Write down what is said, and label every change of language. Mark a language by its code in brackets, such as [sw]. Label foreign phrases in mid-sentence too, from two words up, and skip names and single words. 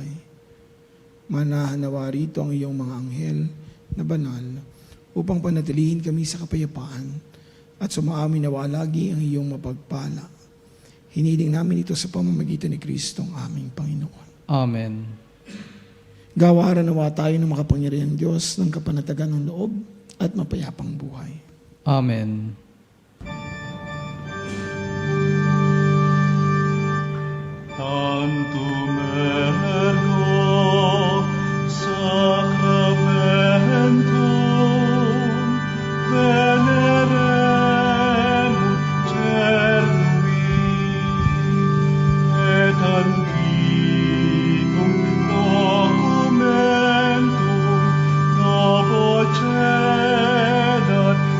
[tl] Manahanawa rito ang iyong mga anghel na banal upang panatilihin kami sa kapayapaan at sumaamin nawa lagi ang iyong mapagpala. Hiniling namin ito sa pamamagitan ni Kristo ang aming Panginoon. Amen. Gawaran nawa tayo ng makapangyarihang Diyos ng kapanatagan ng loob at mapayapang buhay. Amen. [la] Tantum ergo sacramentum veneremur cernui et antiquum documentum novo cedat